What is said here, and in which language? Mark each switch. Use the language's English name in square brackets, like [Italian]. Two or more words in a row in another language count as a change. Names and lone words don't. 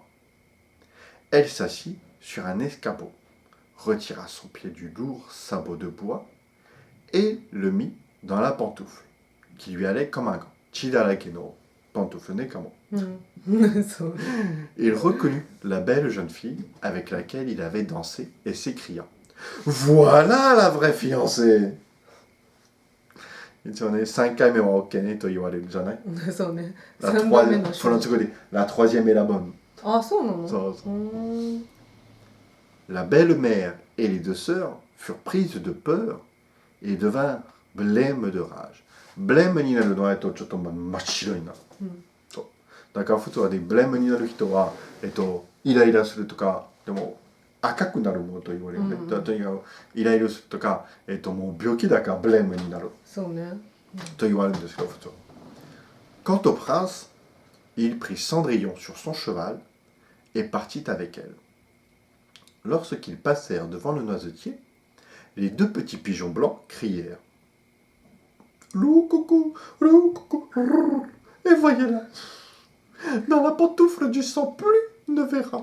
[French] Elle s'assit sur un escabeau, retira son pied du lourd sabot de bois et le mit dans la pantoufle, qui lui allait comme un gant. [Japanese] Chidarake no pantoufle ne kamo. [French] Il reconnut la belle jeune fille avec laquelle il avait dansé et s'écria « Voilà la vraie fiancée !» [Japanese] 一応ね、3回目は OK ねと言われるじゃない。そうね。 [French] La [Japanese] 3番目の [French] la troisième est la bonne. [Japanese] あ、そうなの？ [French] そうそう。La belle-mère et les deux sœurs furent prises de peur et devinrent blêmes de rage. [Japanese] Blême になるのは、ちょっと真っ白になる。そう。だから普通はね、ブレームになる人は、イライラするとか、でも赤くなるものと言われるね。とにかくイライラするとか、もう病気だからブレームになる。そうね。と言われるんですけど、普通。 [French] Quant au prince, il prit Cendrillon sur son cheval et partit avec elle. Lorsqu'ils passèrent devant le noisetier, les deux petits pigeons blancs crièrent « Lou coucou, et voyez-la, dans la pantoufle du sang plus ne verra.